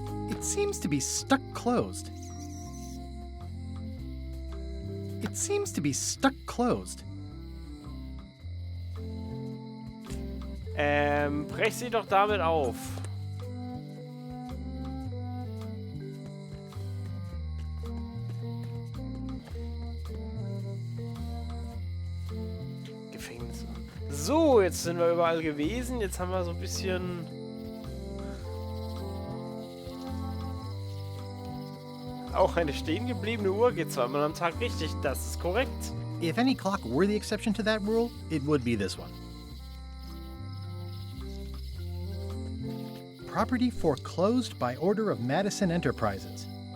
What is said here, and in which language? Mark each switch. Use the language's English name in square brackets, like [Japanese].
[English] It seems to be stuck closed. It seems to be stuck closed. [German] Brech sie doch damit auf. Gefängnis. So, jetzt sind wir überall gewesen. Jetzt haben wir so ein bisschen... Auch eine stehen gebliebene Uhr geht zweimal am Tag richtig. Das ist korrekt. [English] If any clock were the exception to that rule, it would be this one. Property foreclosed by order of Madison Enterprises.